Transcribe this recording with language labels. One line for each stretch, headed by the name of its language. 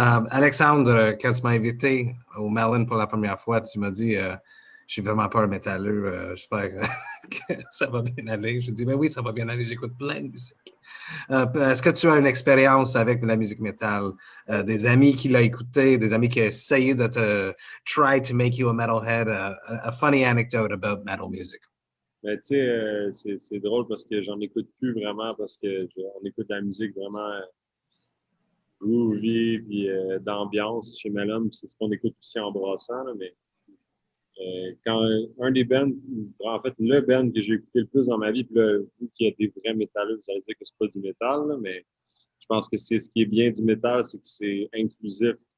French: Alexandre, quand tu m'as invité au Melon pour la première fois, tu m'as dit je suis vraiment pas un métalleux. J'espère que ça va bien aller. Je dis, ben oui, ça va bien aller. J'écoute plein de musique. Est-ce que tu as une expérience avec de la musique métal? Des amis qui l'ont écouté, des amis qui ont essayé de te
English: try to make you a metalhead? A funny anecdote about metal music.
French: Ben, tu sais, c'est drôle parce que j'en écoute plus vraiment parce qu'on écoute de la musique vraiment groovy puis d'ambiance chez Melon. C'est ce qu'on écoute aussi en brassant, là, mais quand un des bands, en fait, le band que j'ai écouté le plus dans ma vie, puis là, vous qui êtes des vrais métalleux, vous allez dire que c'est pas du métal, là, mais je pense que c'est ce qui est bien du métal, c'est que c'est inclusif.